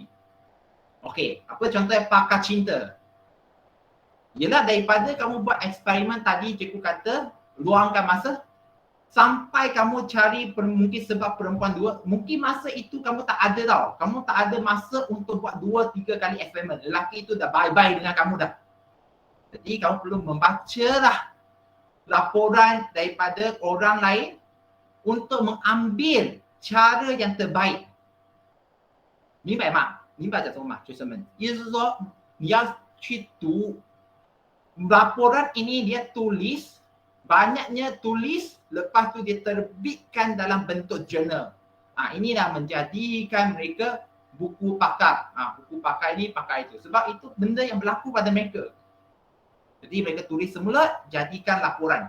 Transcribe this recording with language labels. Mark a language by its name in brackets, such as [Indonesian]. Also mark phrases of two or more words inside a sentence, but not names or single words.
[Malay] Okey, apa contohnya pakar cinta? Yelah daripada kamu buat eksperimen tadi, cikgu kata, luangkan masa, sampai kamu cari mungkin sebab perempuan dua, mungkin masa itu kamu tak ada tau. Kamu tak ada masa untuk buat 2-3 kali eksperimen. Lelaki itu dah bye-bye dengan kamu dah. Jadi kamu perlu membacalah laporan daripada orang lain untuk mengambil cara yang terbaik. [Chinese] 明白吗？明白这种吗，学生们？意思是说你要去读 [Malay] laporan ini, dia tulis, banyaknya tulis, lepas tu dia terbitkan dalam bentuk jurnal. Inilah menjadikan mereka buku pakar. Buku pakar ini, pakar itu. Sebab itu benda yang berlaku pada mereka. Jadi mereka tulis semula, jadikan laporan.